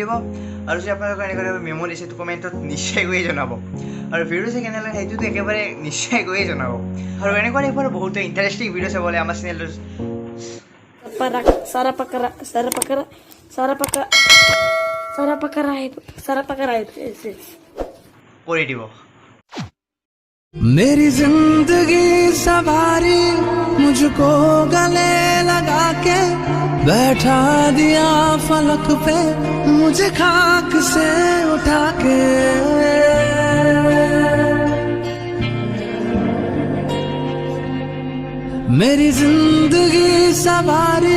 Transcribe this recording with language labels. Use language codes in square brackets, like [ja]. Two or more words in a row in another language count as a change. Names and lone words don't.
[as] দিব আৰু যদি আপোনালোকৰ এনেকুৱা মেমৰি আছে তো কমেণ্টত নিশ্চয় গৈয়ে জনাব আৰু ভিডিঅ' চাই কেনে লাগে সেইটোতো একেবাৰে নিশ্চয় গৈয়ে জনাব আৰু এনেকুৱা টাইপৰ বহুতো ইণ্টাৰেষ্টিং ভিডিঅ' চাবলৈ আমাৰ চেনেলটো কৰি দিব [hi] मेरी जिंदगी सवारी मुझको गले लगा के बैठा दिया फलक पे मुझे खाक से उठा के मेरी जिंदगी सवारी